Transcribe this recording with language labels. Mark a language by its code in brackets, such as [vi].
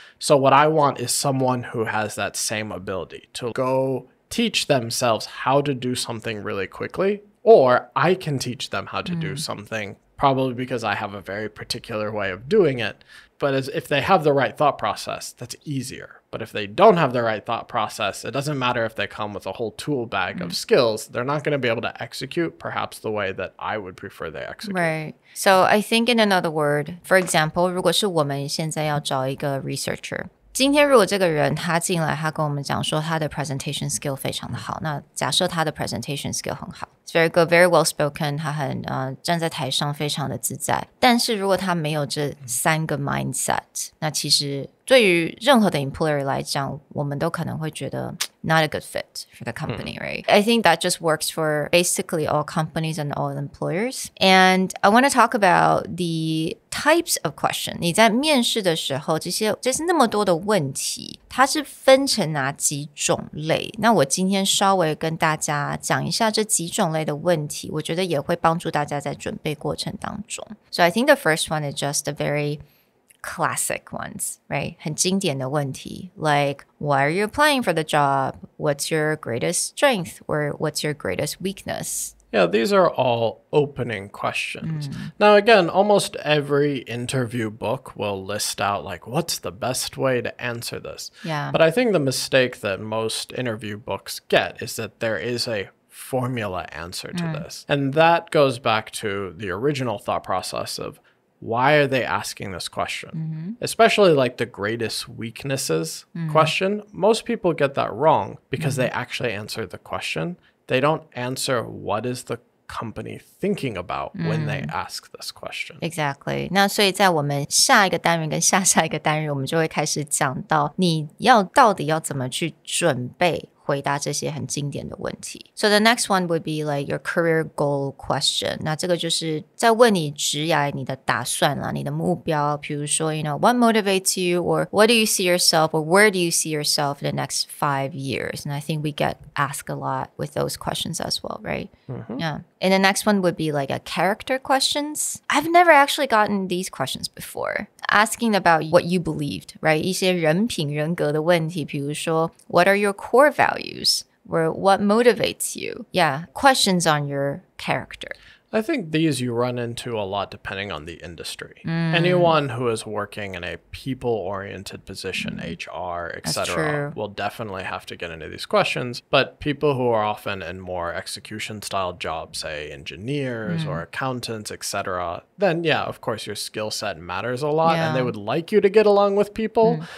[en] So what I want is someone who has that same ability to go teach themselves how to do something really quickly, or I can teach them how to do something, probably because I have a very particular way of doing it. But if they have the right thought process, that's easier. But if they don't have the right thought process, it doesn't matter if they come with a whole tool bag of skills, they're not going to be able to execute perhaps the way that I would prefer they execute. Right. So I think in another word, for example, [zh] 如果是我们现在要找一个 researcher, 今天如果这个人他进来，他跟我们讲说他的 presentation skill 非常的好，那假设他的 presentation skill 很好 [en] It's very good, very well spoken, [zh] 他很站在台上非常的自在，但是如果他没有这三个 mindset， 那其实对于任何的 employer 来讲，我们都可能会觉得 [en] not a good fit for the company, right? I think that just works for basically all companies and all employers. And I want to talk about the types of question. [zh] 你在面试的时候，这些那么多的问题，它是分成哪几种类？那我今天稍微跟大家讲一下这几种类的问题，我觉得也会帮助大家在准备过程当中。 [en] So I think the first one is just a very classic ones, right? [zh] 很经典的问题 [en] like, why are you applying for the job? What's your greatest strength? Or what's your greatest weakness? Yeah, these are all opening questions. Now, again, almost every interview book will list out, like, what's the best way to answer this? Yeah. But I think the mistake that most interview books get is that there is a formula answer to this. And that goes back to the original thought process of, why are they asking this question? Especially like the greatest weaknesses question. Most people get that wrong because they actually answer the question. They don't answer what is the company thinking about when they ask this question. Exactly. [zh] 那所以在我们下一个单元跟下下一个单元，我们就会开始讲到你到底要怎么去准备回答这些很经典的问题。 [en] So the next one would be like your career goal question. [zh] 那这个就是在问你职涯你的打算啦，你的目标，比如说 [en] what motivates you, or what do you see yourself, or where do you see yourself in the next 5 years? And I think we get asked a lot with those questions as well, right? Yeah. And the next one would be like a character questions. I've never actually gotten these questions before. Asking about what you believed, right? [zh] 一些人品人格的问题，比如说 [en] what are your core values? Or what motivates you? Yeah, questions on your character. I think these you run into a lot depending on the industry. Anyone who is working in a people-oriented position, HR, etc., will definitely have to get into these questions. But people who are often in more execution-style jobs, say engineers or accountants, etc., then yeah, of course, your skill set matters a lot, and they would like you to get along with people.